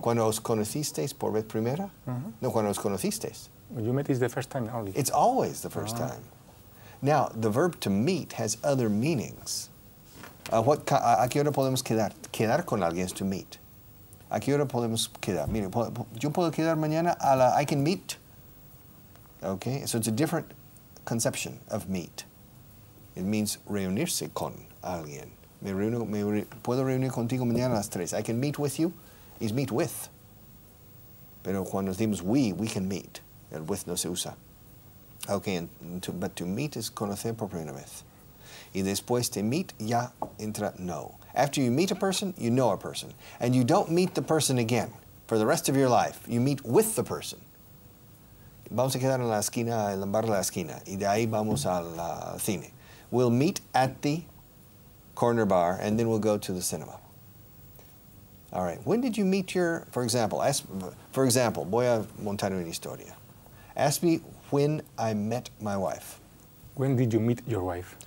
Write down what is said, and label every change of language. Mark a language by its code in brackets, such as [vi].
[es] Cuando os conocisteis por vez primera? No, cuando os conocisteis. [en] When you met is the first time only. It's always the first time. Now, the verb to meet has other meanings. [es] ¿A qué hora podemos quedar? Quedar con alguien es to meet. ¿A qué hora podemos quedar? Mire, yo puedo quedar mañana [en] I can meet. Okay, so it's a different conception of meet. It means [es] reunirse con alguien. Puedo reunir contigo mañana a las 3. [en] I can meet with you is meet with. [es] Pero cuando decimos [en] we can meet. [es] El with no se usa. [en] Okay, but to meet is [es] conocer por primera vez. Y después de meet ya entra know. [en] After you meet a person, you know a person. And you don't meet the person again for the rest of your life. You meet with the person. [es] Vamos a quedar en la esquina, en el bar de la esquina, y de ahí vamos al cine. [en] We'll meet at the corner bar, and then we'll go to the cinema. All right. When did you meet your, for example, [es] voy a montar una historia. [en] Ask me when I met my wife. When did you meet your wife?